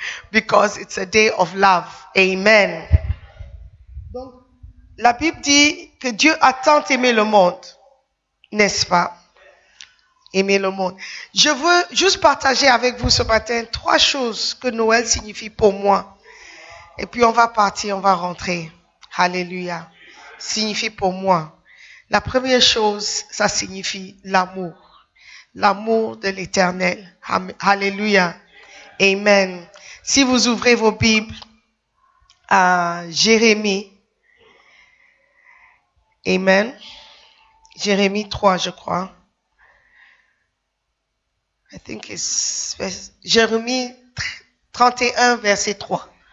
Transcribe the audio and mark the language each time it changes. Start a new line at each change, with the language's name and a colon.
English: Because it's a day of love. Amen.
French: Donc, la Bible dit que Dieu a tant aimé le monde, n'est-ce pas? Aimer le monde. Je veux juste partager avec vous ce matin trois choses que Noël signifie pour moi. Et puis on va partir, on va rentrer. Alléluia. Signifie pour moi. La première chose, ça signifie l'amour. L'amour de l'Éternel. Alléluia. Amen. Si vous ouvrez vos Bibles à Jérémie, amen. Jérémie 3, je crois.
English: I think it's Jérémie 31, verset 3.